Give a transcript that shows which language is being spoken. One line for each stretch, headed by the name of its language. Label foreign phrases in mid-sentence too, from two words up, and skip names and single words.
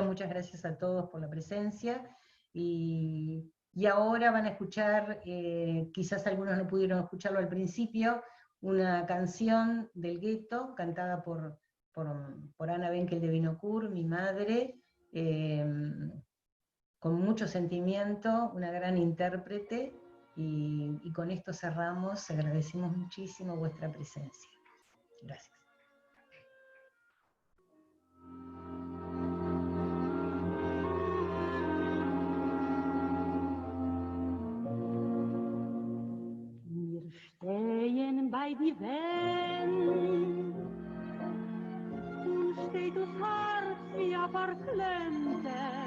Spanish: Muchas gracias a todos por la presencia. Y ahora van a escuchar, quizás algunos no pudieron escucharlo al principio, una canción del gueto, cantada por Ana Benkel de Vinokur, mi madre, con mucho sentimiento, una gran intérprete, y con esto cerramos. Agradecemos muchísimo vuestra presencia. Gracias.
Yiddish: מיר שטייען ביי די וועלט און שטייט דאָס הערץ ווי אַ פֿאַרקלעמטע,